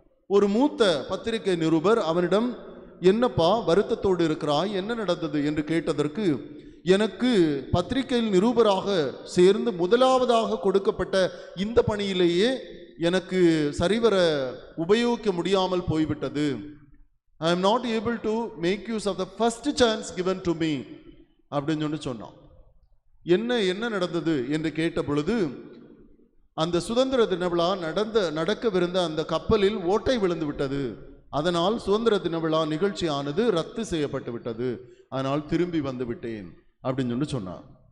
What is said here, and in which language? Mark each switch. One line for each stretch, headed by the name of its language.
Tamil: ஒரு மூத்த பத்திரிகை நிருபர் அவனிடம், என்னப்பா வருத்தத்தோடு இருக்கிறாய், என்ன நடந்தது என்று கேட்டதற்கு, எனக்கு பத்திரிகையில் நிருபராக சேர்ந்து முதலாவதாக கொடுக்கப்பட்ட இந்த பணியிலேயே எனக்கு சரிவர உபயோகிக்க முடியாமல் போய்விட்டது.
English: I am not able to make use of the first chance given to me
Tamil: அப்படின்னு சொன்னான். என்ன நடந்தது என்று கேட்ட பொழுது, அந்த சுதந்திர தின விழா நடக்கவிருந்த அந்த கப்பலில் ஓட்டை விழுந்து விட்டது. அதனால் சுதந்திர தின விழா நிகழ்ச்சியானது ரத்து செய்யப்பட்டு விட்டது. அதனால் திரும்பி வந்து விட்டேன் அப்படின்னு சொன்னார்.